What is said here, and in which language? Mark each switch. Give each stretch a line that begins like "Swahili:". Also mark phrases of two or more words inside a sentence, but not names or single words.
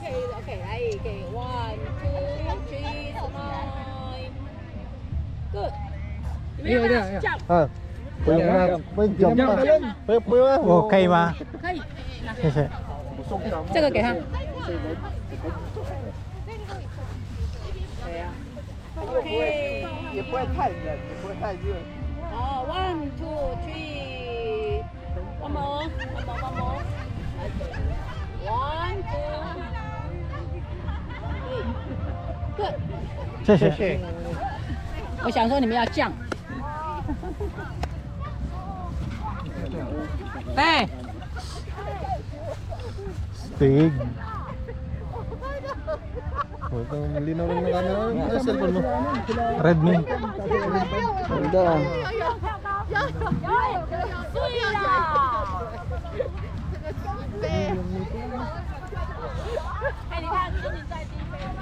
English: Okay, okay. 1, 2, 3, smile. Good. Jump.
Filipino: Ah. Pwede mo na. Pwede jump pa. Pwede mo. Okay ma.
Chinese: 可以。谢谢。这个给他。OK。也不会太冷，也不会太热。好，1, 2, 3.
English: One more. One more. 1, 2, 3. Good.
Chinese: 谢谢。我想说你们要降。 Te! Stig.
Filipino: Ito, malinaw lang na camera. Ano cellphone mo? Redmi. Ganda.
Chinese: 对啦。哎，你看，跟你在低飞。